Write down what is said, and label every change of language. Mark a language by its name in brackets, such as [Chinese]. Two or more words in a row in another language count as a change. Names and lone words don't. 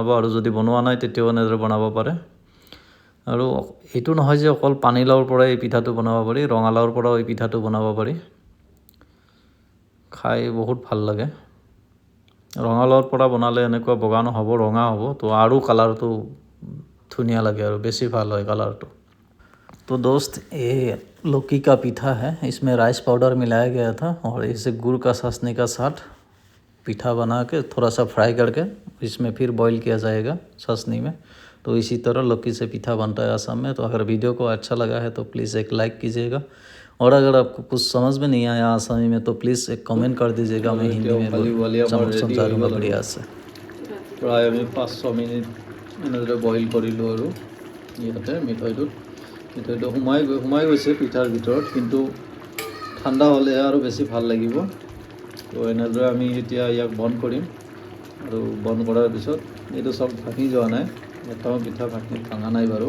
[Assamese] আৰু যদি বনোৱা নাই তেতিয়াও এনেদৰে বনাব পাৰে। আৰু এইটো নহয় যে অকল পানীলাওৰ পৰাই এই পিঠাটো বনাব পাৰি, ৰঙালাওৰ পৰাও এই পিঠাটো বনাব পাৰি। খাই বহুত ভাল লাগে। ৰঙালাওৰ পৰা বনালে এনেকুৱা বগা নহ'ব, ৰঙা হ'ব। তো আৰু কালাৰটো ধুনীয়া লাগে, আৰু বেছি ভাল হয় কালাৰটো। তো দোস্ত, এই [Hindi] लौकी का पीठा है। इसमें [English] rice powder [Hindi] मिलाया गया था और इसे गुड़ का चाशनी का साथ पीठा बना के थोड़ा सा फ्राई करके इसमें फिर बॉईल किया जाएगा चाशनी में। तो इसी तरह लौकी से पीठा बनता है असम में। तो अगर वीडियो को अच्छा लगा है तो प्लीज़ एक लाइक कीजिएगा, और अगर आपको कुछ समझ में नहीं आया आसामी में तो प्लीज़ एक कमेंट कर दीजिएगा, मैं हिंदी में समझा दूँगा बढ़िया से। [Assamese] प्राয় আমি 5-6 মিনিট এনেদৰে বইল কৰিলোঁ আৰু ইয়াতে মিঠৈটো সোমাই গৈছে পিঠাৰ ভিতৰত, কিন্তু ঠাণ্ডা হ'লেহে আৰু বেছি ভাল লাগিব। তো এনেদৰে আমি এতিয়া ইয়াক বন্ধ কৰিম, আৰু বন্ধ কৰাৰ পিছত এইটো চব ভাঙি যোৱা নাই, এটাও পিঠা ভাঙা নাই বাৰু।